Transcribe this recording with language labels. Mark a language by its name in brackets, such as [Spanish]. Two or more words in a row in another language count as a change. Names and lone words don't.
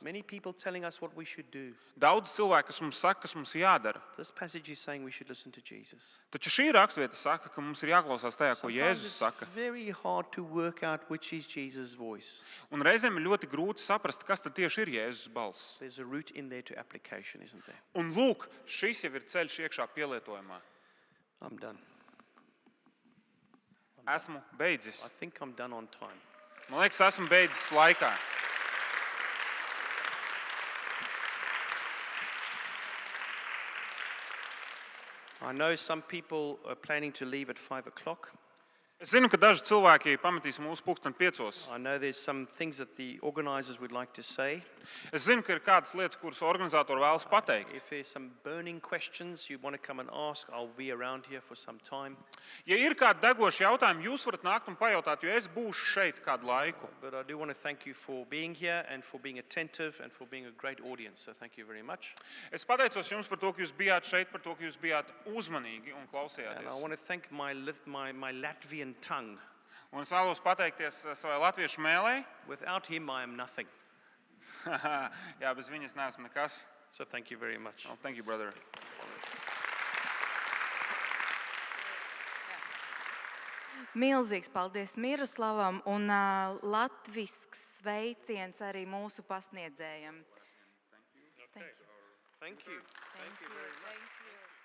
[English] many people telling us what we should do. [Latvian] Daudz cilvēku, kas mums saka, kas mums jādara. [English] This passage is saying we should listen to Jesus. [Latvian] Taču šī raksturvieta saka, ka mums ir jāklausās tajā, ko [English] Sometimes [Latvian] Jēzus [English] it's [Latvian] saka. [English] very hard to work out which is Jesus' voice. [Latvian] Un reizēm ir ļoti grūti saprast, kas tad tieši ir Jēzus balss. [English] There's a route in there to application, isn't there? [Latvian] Un lūk, šis jau ir ceļš iekšā pielietojumā. [English] I'm done. [Latvian] Esmu beidzis. [English] I think I'm done on time. [Latvian] Man liekas, esmu beidzis laikā. [English] I know some people are planning to leave at 5 o'clock. [Latvian] Es zinu, ka daži cilvēki pametīs mūsu pulksteni 5. [English] I know there's some things that the organizers would like to say. [Latvian] Es zinu, ka ir kādas lietas, kuras organizatori vēlas pateikt. [English] If there's some burning questions you want to come and ask, I'll be around here for some time. [Latvian] Ja ir kādi degoši jautājumi, jūs varat nākt un pajautāt, jo es būšu šeit kādu laiku. [English] But I do want to thank you for being here and for being attentive and for being a great audience. So thank you very much. [Latvian] Es pateicos jums par to, ka jūs bijāt šeit, par to, ka jūs bijāt uzmanīgi un [English] And I [Latvian] klausījāties. [English] want to thank my Latvian tongue. [Latvian] Un es vēlos pateikties savai latviešu mēlei. [English] Without him, I am nothing. [Latvian] Jā, bez viņas neesmu nekas. [English] So thank you very much. Oh, thank you, brother. [Latvian] Milzīgs paldies Miroslavam un latvisks sveiciens arī mūsu pasniedzējam. [English] Thank you. Thank you very much. Thank you.